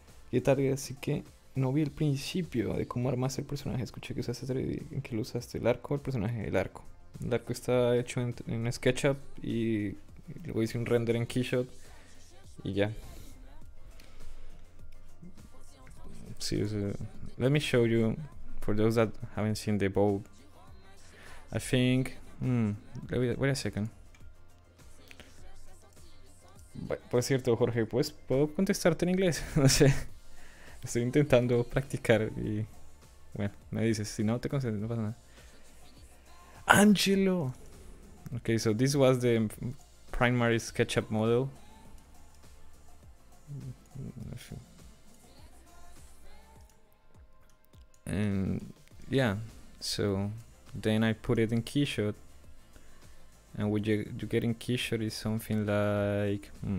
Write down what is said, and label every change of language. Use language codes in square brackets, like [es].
[es] Y tarde, así que no vi el principio de cómo armaste el personaje, escuché que usaste 3D, en que lo usaste, el arco, el personaje, el arco. El arco está hecho en SketchUp y luego hice un render en Keyshot y ya. [en] Sí, let me show you for those that haven't seen the bow. I think. Wait a second. [es] Por cierto, Jorge, pues puedo contestarte en inglés. No sé. Estoy intentando practicar y bueno, me dices, si no te concentras, no pasa nada. Angelo. [en] Okay, so this was the primary SketchUp model. And yeah, so then I put it in Keyshot, and what you get in Keyshot is something like